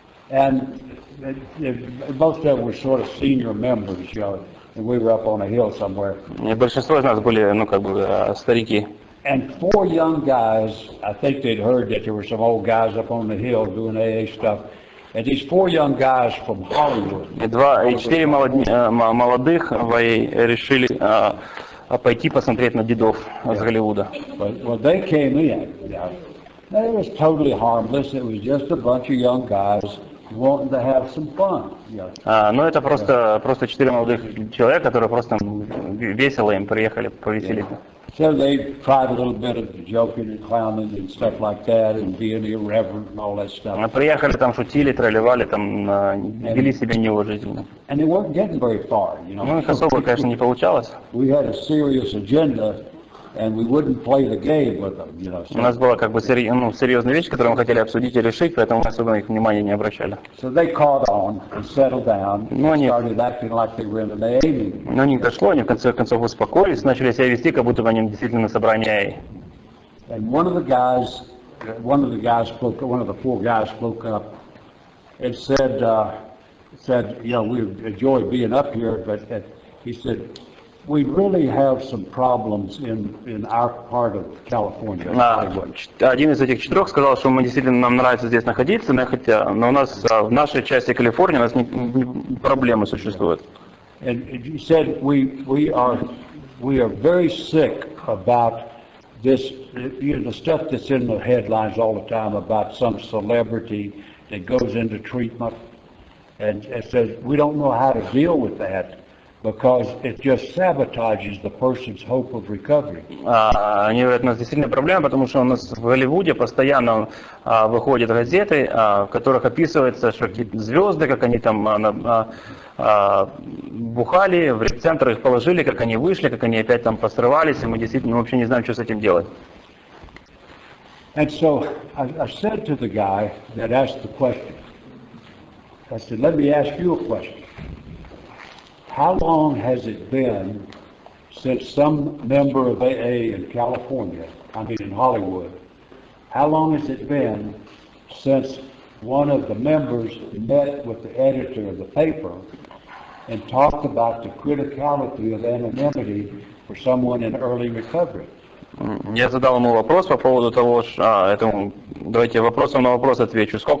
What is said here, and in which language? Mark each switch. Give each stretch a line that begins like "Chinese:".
English: And most of them were sort of senior members, and we were up on a hill somewhere.
Russian: И большинство из нас были, старики.
English: And 4 young guys, I think they'd heard that there were some old guys up on the hill doing AA stuff. And these 4 young guys from Hollywood.
Russian: И 4 молодых решили пойти посмотреть на дедов из Голливуда.
English: Well, they came in. It was totally harmless. It was just a bunch of young guys wanting to have some fun.
Russian: Но это просто 4 молодых человека, которые просто весело им приехали повеселиться.
English: So they tried a little bit of joking and clowning and stuff like that, and being irreverent and all that stuff.
Russian: Приехали, там шутили, тролливали, там вели себя неуважительно.
English: And they weren't getting very far,
Russian: Ну, их особо, конечно, не получалось.
English: We had a serious agenda, and we wouldn't play the game with them,
Russian: У нас была как бы серьезная вещь, которую мы хотели обсудить и решить, поэтому мы особо их внимания не обращали.
English: So they caught on and settled down and started acting like they were in an AA meeting.
Russian: Но не дошло, они в конце концов успокоились, начали себя вести, как будто бы они действительно на собрании AA.
English: And one of the 4 guys spoke up and said, we enjoy being up here, but he said, we really have some problems in our part of California.
Russian: Один из этих 4 сказал, что нам нравится здесь находиться, но у нас в нашей части Калифорнии у нас проблемы существуют.
English: And he said we are very sick about this, the stuff that's in the headlines all the time about some celebrity that goes into treatment, and it says we don't know how to deal with that. Because it just sabotages the person's hope of recovery.
Russian: Они говорят, у нас действительно проблема, потому что у нас в Голливуде постоянно выходят газеты, в которых описывается, что какие-то звезды, как они там бухали, в реп-центр их положили, как они вышли, как они опять там посрывались, и мы действительно вообще не знаем, что с этим делать.
English: And so I said to the guy that asked the question, I said, let me ask you a question. How long has it been since some member of AA in California, in Hollywood, how long has it been since one of the members met with the editor of the paper and talked about the criticality of anonymity for someone in early recovery?
Russian: Я задал ему вопрос по поводу того, давайте вопросом на вопрос отвечу.